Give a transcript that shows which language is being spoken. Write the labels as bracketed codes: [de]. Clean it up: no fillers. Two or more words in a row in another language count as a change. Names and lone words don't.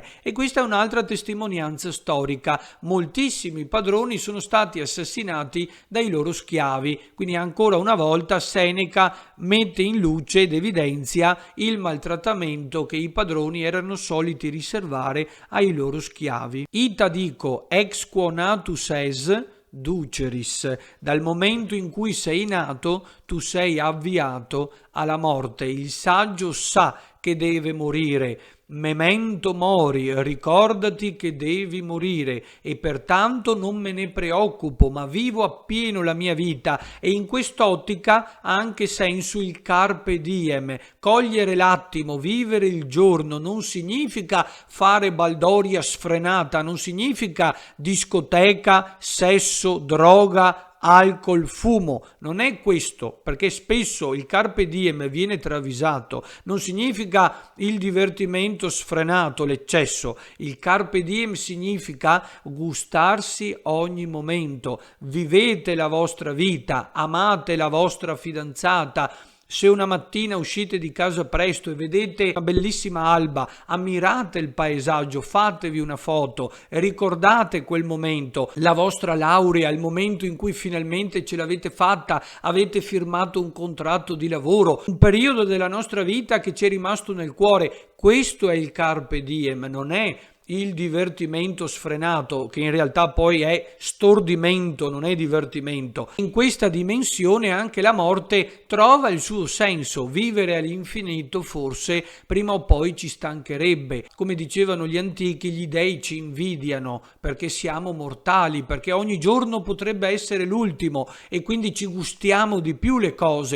[it] E questa è un'altra testimonianza storica. Moltissimi padroni sono stati assassinati dai loro schiavi. Quindi ancora una volta Seneca mette in luce ed evidenzia il maltrattamento che i padroni erano soliti riservare ai loro schiavi. [la] Ita dico ex quo natus es duceris, [it] dal momento in cui sei nato tu sei avviato alla morte. Il saggio sa che deve morire, [la] memento mori, [it] ricordati che devi morire e pertanto non me ne preoccupo, ma vivo appieno la mia vita. E in quest'ottica ha anche senso il [la] carpe diem, [it] cogliere l'attimo, vivere il giorno. Non significa fare baldoria sfrenata, non significa discoteca, sesso, droga, alcol, fumo. Non è questo, perché spesso il [la] carpe diem [it] viene travisato. Non significa il divertimento sfrenato, l'eccesso. Il [la] carpe diem [it] significa gustarsi ogni momento. Vivete la vostra vita, amate la vostra fidanzata. Se una mattina uscite di casa presto e vedete una bellissima alba, ammirate il paesaggio, fatevi una foto e ricordate quel momento, la vostra laurea, il momento in cui finalmente ce l'avete fatta, avete firmato un contratto di lavoro, un periodo della nostra vita che ci è rimasto nel cuore. Questo è il [la] carpe diem, [it] non è il divertimento sfrenato, che in realtà poi è stordimento, non è divertimento. In questa dimensione anche la morte trova il suo senso. Vivere all'infinito forse prima o poi ci stancherebbe. Come dicevano gli antichi, gli dei ci invidiano perché siamo mortali, perché ogni giorno potrebbe essere l'ultimo e quindi ci gustiamo di più le cose.